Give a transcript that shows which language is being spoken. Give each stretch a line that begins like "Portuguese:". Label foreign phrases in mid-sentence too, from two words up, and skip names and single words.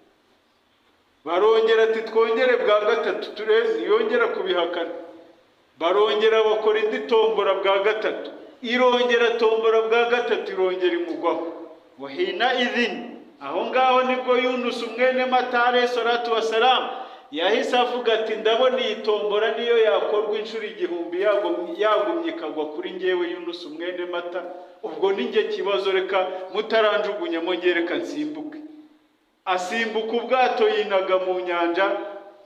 Kinyarwanda: Barongera ati twongere bwa gatatu turebe, niyongera kubihakana. Barongera bakora indi tombora bwa gatatu, irongera tombora bwa gatatu, irongera imugwaho.
Arabic: وحين إذ,
Kinyarwanda: aho ngaho nibwo Yunus mwene Mata
Arabic: عليه الصلاة والسلام
Kinyarwanda: yahise avuga ati ndabona iyi tombora niyo yakorwa inshuro 1000 yagumye ikagwa kuri ngewe Yunus mwene Mata, ubwo ninjye kibazo, reka mutaranjugunyamo nge, reka nsimbuke. Asimbuka ubwato yinaga mu nyanja.